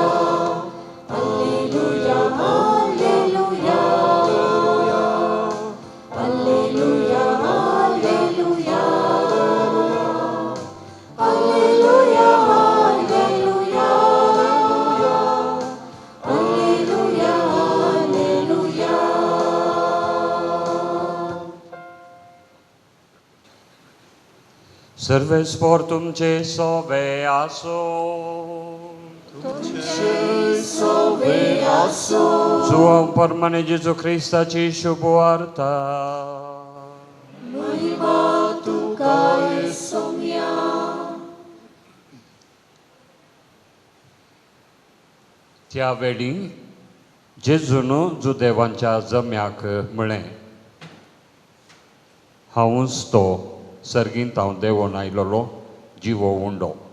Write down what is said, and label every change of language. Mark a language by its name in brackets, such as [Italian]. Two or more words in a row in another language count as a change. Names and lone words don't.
[Konkani] हालेलुया हालेलुया हालेलुया हालेलुया हालेलुया हालेलुया हालेलुया हालेलुया. Servespor तुमचे सोवे आसो. सोवे आसो. जुआं परमाने जेजू ख्रिस्ताची शुभ वार्ता. महिमा तुका सोम्या. त्या वेळी जेजून जुदेवांच्या जम्याक म्हळें, हांवूच तो सर्गींत हांव देंवोन आयलोलो जिवो उंडो.